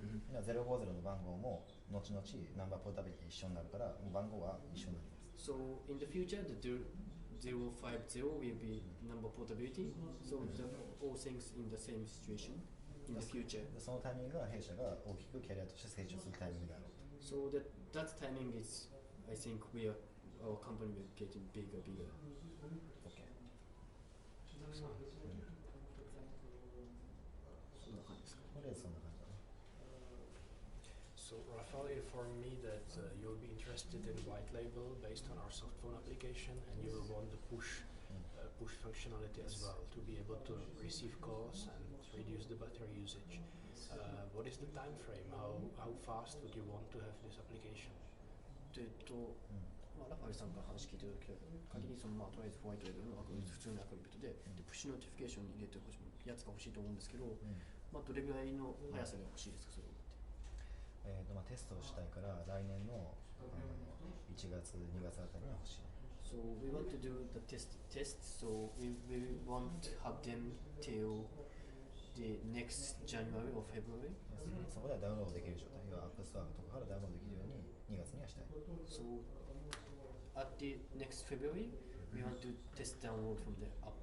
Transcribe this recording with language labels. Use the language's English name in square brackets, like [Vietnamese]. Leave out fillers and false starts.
[Japanese] 050の番号も後々ナンバーポータビリティ一緒になるからもう番号は一緒になります。 [English] So in the future, the 050 will be number portability. So all things in the same situation in the future. [Japanese] でそのタイミングが弊社が大きくキャリアとして成長するタイミングである。 [English] So that timing is, I think, our company will getting bigger. OK。 [Japanese] そんな感じですか。とりあえずそんな感じだね。 [English] So Rafael informed me that you'll be interested in white label based on our soft phone application, and you will want the push functionality as well to be able to receive calls and reduce the battery usage. What is the time frame? How fast would you want to have this application? [Japanese] ラファエルさんから話聞いてるけど、仮にとりあえずホワイトレーベルの普通のアクリビットで、プッシュノティフィケーションに入れてほしいやつが欲しいと思うんですけど、どれぐらいの速さが欲しいですか、それを。テストをしたいから来年の1月2月あたりには欲しい。 [English] So we want to do the test. So we want to have them till the next January or February. [Japanese] そこではダウンロードできる状態、要はアップストアとかからダウンロードできるように2月にはしたい。 [English] So at the next February, we want to test download from the app.